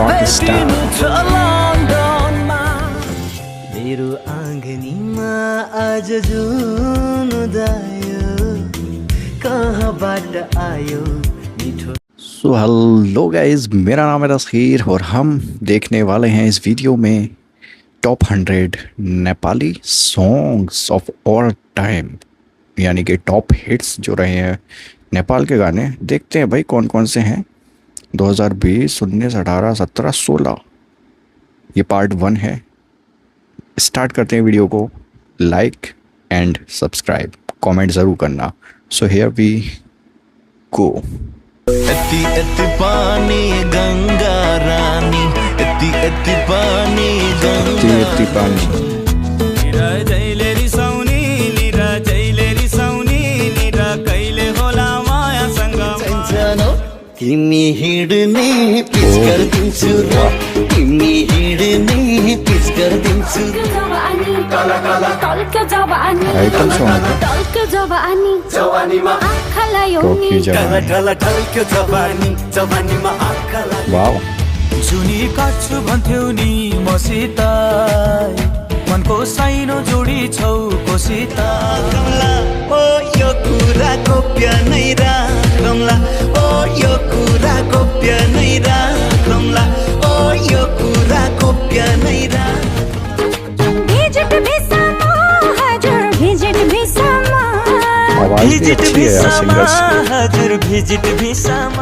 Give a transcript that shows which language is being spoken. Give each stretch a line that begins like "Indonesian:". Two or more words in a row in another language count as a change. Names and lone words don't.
Nepali: star. मेरो आँगनीमा आज जुन उदायो कहाँबाट आयो मिठो।
English: So hello guys,
Hindi: मेरा नाम है तस्खीर और हम देखने वाले हैं इस वीडियो में
English: top 100 Nepali songs of all time,
Hindi: यानी कि
English: top hits
Hindi: जो रहे हैं नेपाल के गाने। देखते हैं भाई कौन कौन से हैं। 2020, 19, 18, 17, 16 ये पार्ट 1 है। स्टार्ट करते हैं वीडियो को।
English: like and subscribe,
Hindi: कमेंट ज़रूर करना।
English: So here we go.
Nepali: एति एति पानी गंगा रानी, एति एति पानी गंगा एति पानी निरा जैले रिसाउनी, निरा जैले रिसाउनी, निरा कैले होला माया संगम। तिमी हिँड्ने पिच गरिदिन्छु र, तिमी हिँड्ने पिच गरिदिन्छु।
English: item song
Hindi: है।
Nepali: जवानीमा टोकी जवानी। जवानीमा आँखालाई वाओ। जुनी काछु भन्थ्यौ नि मसित, मनको साइनो जोडी छौ कोसित। कमला ओ यो कुरा गोप्य नै राखौँला, ओ यो कुरा गोप्य नै राखौँला, ओ यो कुरा गोप्य नै
Hindi: आवाज भी अच्छी है यार सिंगर्स की।
Nepali: हजुर भिजिट भिसामा